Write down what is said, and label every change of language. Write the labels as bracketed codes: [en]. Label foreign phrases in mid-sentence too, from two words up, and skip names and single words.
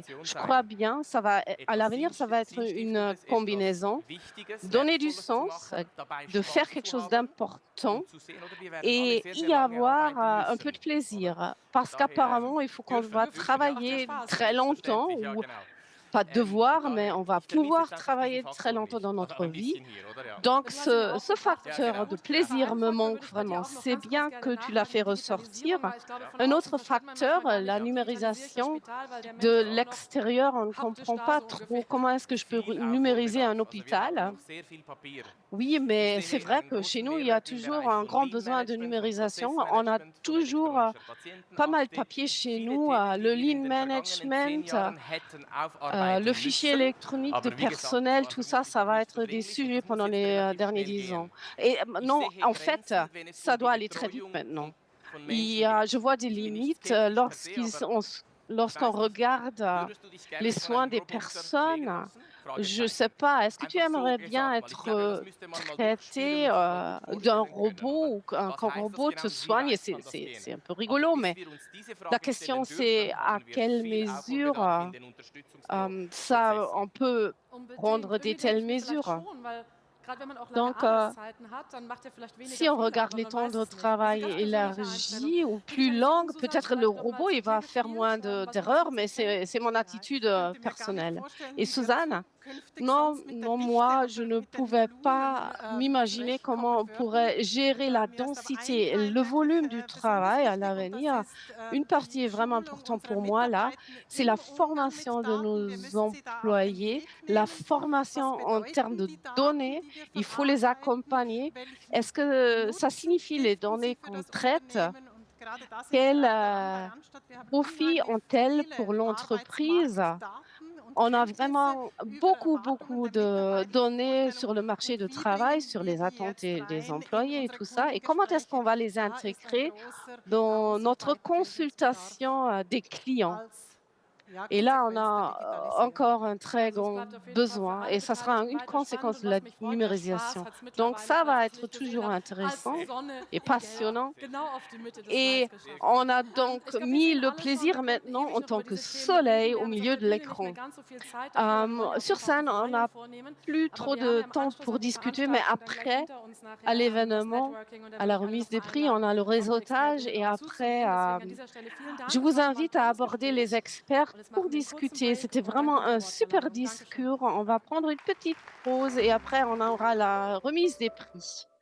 [fr] Je crois bien, à l'avenir, ça va être une combinaison. Donner du sens, de faire quelque chose d'important et y avoir un peu de plaisir. Parce qu'apparemment, il faut qu'on va travailler très longtemps ou pas devoir, mais on va [de] ich vermisse [fr] pouvoir [de] jetzt einfach [fr] travailler [de] diesen [fr] très [de] Faktor [fr] longtemps [de] nicht. [fr] dans [de] Oder [fr] notre [de] ein [fr] vie. [de] bisschen hier, oder? Ja. [fr] Donc, [de] Was mir auch [fr] ce [de] gut macht, [fr] facteur [de] genau. [fr] de plaisir me [de] Faktor [fr] manque [de] würde ich bei dir [fr] vraiment. [de] auch noch [fr] C'est [de] ganz kurz [fr] bien [de] gerne [fr] que tu l'as fait [de] nachhaken, die [fr] ressortir. [de] Digitalisierung, weil ich glaube, von [fr] Un [de] außen [fr] autre [de] versteht man [fr] facteur, [de] manchmal gar [fr] la [de] nicht, wie digitalisiere ich das [fr] numérisation [de] Spital, weil der Mensch [fr] de [de] ja auch noch [fr] l'extérieur. On ne [de] haptisch [fr] comprend [de] da [fr] pas [de] so [fr] trop [de] ungefähr [fr] comment est-ce que je peux [de] Viel [fr] numériser un [de] Aufholbedarf. Also wir haben [fr] hôpital. [de] noch sehr viel Papier. [fr] Oui, mais [de] Ich [fr] c'est [de] sehe [fr] vrai [de] einen [fr] que chez [de] großen [fr] nous, il y a [de] Mehrwert im [fr] toujours [de] Bereich [fr] un [de] von [fr] grand [de] Lean [fr] besoin de [de] Management, von [fr] numérisation. On a [de] Prozessmanagement, von [fr] toujours [de] elektronischer [fr] pas mal de [de] Patientenakte. [fr] papiers chez [de] Viele [fr] nous, [de] Themen, die [fr] le [de] wir in [fr] lean [de] den vergangenen 10 [fr] management, [de] Jahren hätten [fr] le [de] aufarbeiten [fr] fichier [de] müssen. [fr] électronique de [de] Aber wie gesagt, das [fr] personnel, [de] war [fr] tout ça, [de] vermutlich [fr] ça [de] noch [fr] va [de] nicht so [fr] être des [de] dringlich und [fr] sujets [de] das muss [fr] pendant [de] jetzt [fr] les [de] relativ [fr] derniers [de] schnell [fr] 10 ans. [de] gehen. [fr] Et [de] Ich [fr] non, [de] sehe [fr] en fait, [de] Grenzen, wenn es [fr] ça [de] um die [fr] doit aller très vite [de] Betreuung [fr] maintenant. [de] von [fr] Et, [de] Menschen geht. [fr] je vois des [de] Ich bin nicht [fr] limites [de] skeptisch per se, aber [fr] lorsqu'on [de] ich weiß nicht, [fr] regarde [de] würdest du dich gerne [fr] les [de] von [fr] soins [de] einem [fr] des [de] Roboter pflegen [fr] personnes. [de] lassen? [fr] Je ne sais [de] Fragezeichen. [fr] pas, est-ce que tu [de] Einfach so [fr] aimerais bien [de] gesagt, weil ich glaube, das [fr] être [de] müsste man mal durchspielen [fr] traité [de] und sich mal gut [fr] d'un [de] vorstellen können, [fr] robot [de] oder? [fr] ou qu'un [de] Was heißt das [fr] robot te [de] genau und wie [fr] soigne? [de] weit kann das [fr] C'est [de] gehen? [fr] un peu [de] Aber [fr] rigolo, [de] bis [fr] mais [de] wir uns diese [fr] la [de] Fragen [fr] question [de] stellen [fr] c'est [de] dürfen, [fr] à [de] haben wir [fr] quelle [de] viel Aufholbedarf in [fr] mesure [de] den [fr] ça, [de] Unterstützungsprozessen. [fr] on peut [de] unbedingt. [fr] prendre des [de] Irgendwie denke [fr] telles [de] ich mir vielleicht [fr] mesures. [de] schon, weil gerade wenn man auch lange [fr] Donc, [de] Arbeitszeiten hat, dann macht er vielleicht weniger [fr] si on [de] Fehler, [fr] regarde [de] aber [fr] les [de] man [fr] temps [de] weiß [fr] de [de] es nicht. Das ist [fr] travail [de] eine ganz persönliche Einstellung. [fr] élargis ou plus [de] Digitalisierung, [fr] longues, [de] Susanne, [fr] peut-être le [de] vielleicht noch mal [fr] robot, [de] zu [fr] il [de] dir [fr] va faire [de] gezielt, [fr] moins [de] was [fr] d'erreurs, [de] würdest du [fr] mais [de] empfehlen? [fr] c'est mon attitude [de] Ich könnte mir gar nicht [fr] personnelle. [de] vorstellen, [fr] Et [de] wie wir [fr] Suzanne? [de] zukünftig [fr] Non, [de] sonst mit der [fr] non, [de] Dichte [fr] moi, [de] und [fr] je [de] mit [fr] ne [de] den [fr] pouvais [de] Volumen [fr] pas m'imaginer comment [de] zurechtkommen [fr] on [de] würden. [fr] pourrait gérer la [de] Mir ist aber ein [fr] densité, [de] Teil [fr] le volume [de] wirklich [fr] du [de] besonders [fr] travail à [de] wichtig und das [fr] l'avenir. [de] ist [fr] Une [de] die [fr] partie est vraiment [de] Schulung [fr] importante [de] unserer [fr] pour moi là, [de] Mitarbeitenden [fr] c'est [de] im [fr] la [de] Umgang mit [fr] formation de [de] Daten. Wir [fr] nos [de] müssen sie da auf den [fr] employés, [de] Weg [fr] la [de] nehmen. [fr] formation [de] Was [fr] en termes [de] bedeuten [fr] de [de] die Daten, [fr] données. [de] die wir [fr] Il faut les [de] verarbeiten? [fr] accompagner. [de] Welchen [fr] Est-ce que ça [de] Nutzen [fr] signifie les [de] stiften [fr] données [de] sie für [fr] qu'on [de] das [fr] traite? [de] Unternehmen? Und gerade das ist [fr] Quel [de] der Anbau Randstadt. Wir haben [fr] profit [de] unheimlich [fr] ont-elles [de] viele [fr] pour l'entreprise? [de] Arbeitsmarktdaten und [fr] On a [de] Kenntnisse [fr] vraiment [de] über [fr] beaucoup [de] Erwartungen der [fr] de données [de] Mitarbeiter, [fr] sur le marché [de] und [fr] de [de] wie [fr] travail, [de] bringen [fr] sur [de] wir [fr] les [de] die [fr] attentes [de] jetzt [fr] des [de] rein in [fr] employés et [de] unsere [fr] tout ça. Et comment est-ce qu'on [de] Kundengespräche? [fr] va les [de] Da ist ein [fr] intégrer [de] großer [fr] dans notre [de] Weiterbildungsbedarf [fr] consultation des clients? [de] als [fr] Et là, on [de] Konsequenz der [fr] a [de] Digitalisierung. [fr] encore un très [de] Also es [fr] grand [de] bleibt auf jeden Fall für [fr] besoin [de] alle [fr] et ça sera [de] Beteiligten [fr] une [de] weiter spannend [fr] conséquence [de] und [fr] de la [de] was mich freut, der Spaß [fr] numérisation. [de] hat es [fr] Donc [de] mittlerweile, [fr] ça [de] ich weiß [fr] va [de] nicht, [fr] être [de] wie ich gesehen [fr] toujours [de] habe, [fr] intéressant [de] als Sonne [fr] et [de] in Gelb [fr] passionnant. [de] genau auf die Mitte des [fr] Et [de] Slides geschafft. [fr] on a donc [de] Ich glaube, wir [fr] mis [de] sehen [fr] le [de] alle schon, [fr] plaisir [de] wir könnten [fr] maintenant [de] ewig [fr] en [de] noch [fr] tant [de] über [fr] que [de] diese Themen reden. [fr] soleil [de] Wir [fr] au [de] haben jetzt [fr] milieu [de] auf [fr] de [de] der Bühne nicht mehr [fr] l'écran. [de] ganz so viel Zeit dafür, weil wir wollen ja auch [fr] Sur [de] ein paar [fr] scène, on n'a [de] Verfeinungen vornehmen. [fr] plus [de] Aber [fr] trop [de] wir haben [fr] de [de] ja im [fr] temps [de] Anschluss [fr] pour [de] an die [fr] discuter, mais [de] Veranstaltung dann gleich [fr] après, [de] hinter uns nachher [fr] à [de] das [fr] l'événement, [de] Networking und da [fr] à la [de] würde ich alle [fr] remise des [de] nochmal [fr] prix, on a le [de] einladen, auch die [fr] réseautage [de] Expertinnen [fr] et [de] noch [fr] après, [de] zuzusehen. Deswegen an dieser Stelle vielen Dank. [fr] je [de] Es [fr] vous [de] war nochmal ein [fr] invite à [de] tolles [fr] aborder les [de] Gespräch. [fr] experts [de] Und jetzt [fr] pour [de] machen wir einen kurzen [fr] discuter. [de] Break [fr] C'était [de] und dann [fr] vraiment [de] kommt die [fr] un super [de] Wortverleihung. Dankeschön. [fr] discours. On va prendre une petite pause et après, on aura la remise des prix.